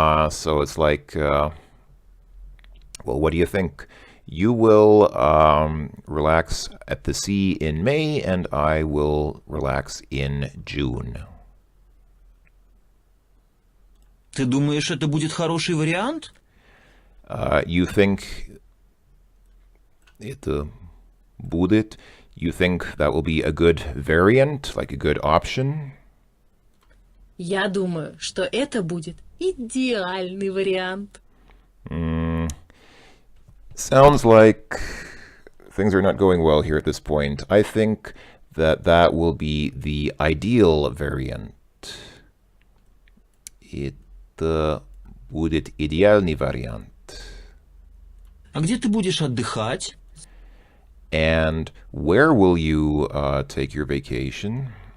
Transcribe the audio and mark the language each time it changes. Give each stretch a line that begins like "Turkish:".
English: So it's like, well, what do you think? You will relax at the sea in May, and I will relax in June.
Russian: Ты думаешь, это будет хороший вариант?
English: You think
Russian: это будет?
English: You think that will be a good variant, like a good option?
Russian: Я думаю, что это будет идеальный вариант.
English: Sounds like things are not going well here at this point. I think that that will be the ideal variant.
Russian: Это будет идеальный вариант. А где ты будешь отдыхать?
English: And where will you take your vacation?